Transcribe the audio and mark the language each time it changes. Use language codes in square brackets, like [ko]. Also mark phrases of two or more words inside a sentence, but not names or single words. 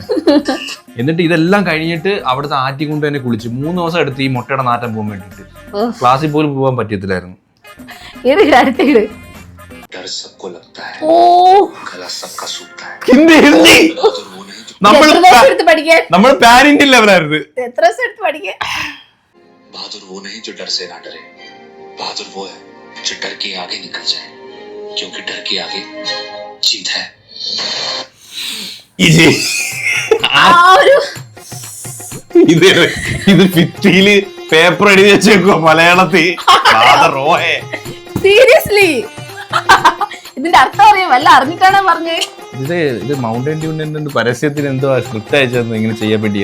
[ml] എന്നിട്ട് ഇതെല്ലാം കഴിഞ്ഞിട്ട് അവിടുത്തെ ആറ്റി കൊണ്ട് തന്നെ കുളിച്ച് 3 ദിവസം എടുത്ത് ഈ മുട്ടയുടെ നാറ്റം പോകാൻ വേണ്ടിട്ട്. ക്ലാസ്സിൽ പോലും പോകാൻ പറ്റത്തില്ലായിരുന്നു. നമ്മൾ പാരന്റ് ലെവലായിരുന്നു. [hi] बहादुर वो नहीं जो डर से ना डरे, बहादुर वो है जो डर के आगे निकल जाए, क्योंकि डर के आगे जीत है. [ml] ഇത് ഭിത്തിയില് പേപ്പർ എഴുതി വെച്ചേക്കോ മലയാളത്തിൽ. സീരിയസ്ലി ഇതിന്റെ അർത്ഥം അറിയാം, വല്ല അറിഞ്ഞിട്ടാണ് പറഞ്ഞേ. ഇത് മൗണ്ടൻ ഡ്യൂണിന്റെ പരസ്യത്തിന് എന്തോ സ്ക്രിപ്റ്റ് അയച്ചത് ഇങ്ങനെ ചെയ്യാൻ വേണ്ടി.